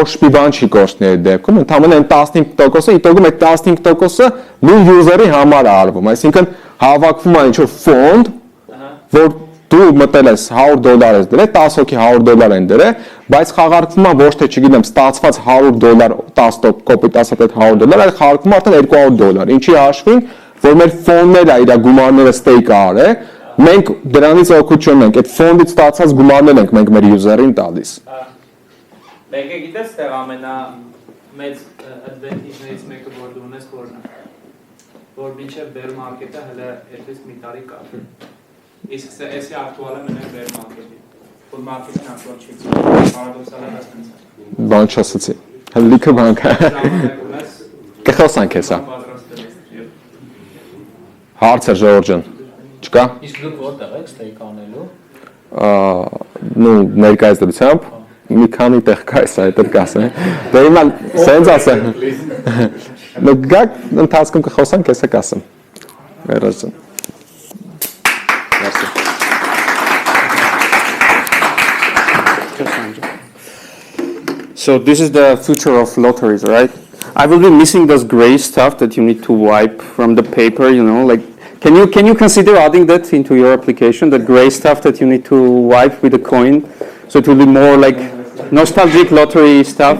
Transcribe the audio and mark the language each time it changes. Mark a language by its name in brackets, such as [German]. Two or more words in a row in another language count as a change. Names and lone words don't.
[Armenian] մի բան չի կորցնի այդ դեպքում, ընդհանրապես այն 15%-ը, իտոգում այդ 15%-ը նույն user-ի համար է արվում, այսինքն հավաքվում է ինչ-որ ֆոնդ, որ դու մտել ես $100 ես դրել, 10 հոգի $100 են դրել, բայց խաղարկվում է ոչ թե չգիտեմ, ստացված $100, 10 կոպիտ ասած այդ $100, այլ խաղարկվում է արդեն $200, ինչի հաշվին, որ մեր ֆոնդները իր գումարները stake արել, մենք դրանից օգուտություն ենք, այդ ֆոնդից ստացած գումարներն ենք մենք մեր user-ին տալիս։ Մեկ է գիտես տեղ ամենամեծ advantage-ներից մեկը որ դու ունես որն է, որ մինչև [English] bear market- [Armenian] ը հələ այդպես մի տարի կա։ Իսկ էսի ակտուալ է մենակ [English] bear market- [Armenian] ի, [English] bull market- [Armenian] ն ակտուալ չի, պարադոքսալ է ասենց է։ Բան չասացի, հələ լիքը բան կա։ Կխոսանք հեսա։ Հարցեր Ժորժ ջան, չկա։ Իսկ դուք որտեղ եք stake անելու։ Ну, ներկայիս դրությամբ մի քանի տեղ կա էս այդ կասեմ։ Դե հիմա սենց ասեմ։ Ну, գակ ընթացքում կխոսանք, հեսա կասեմ։ Վերջին։ Merci. [English] So this is the future of lotteries, right? I will be missing those gray stuff that you need to wipe from the paper, you know, like can you consider adding that into your application, the gray stuff that you need to wipe with a coin, so it will be more like nostalgic lottery stuff?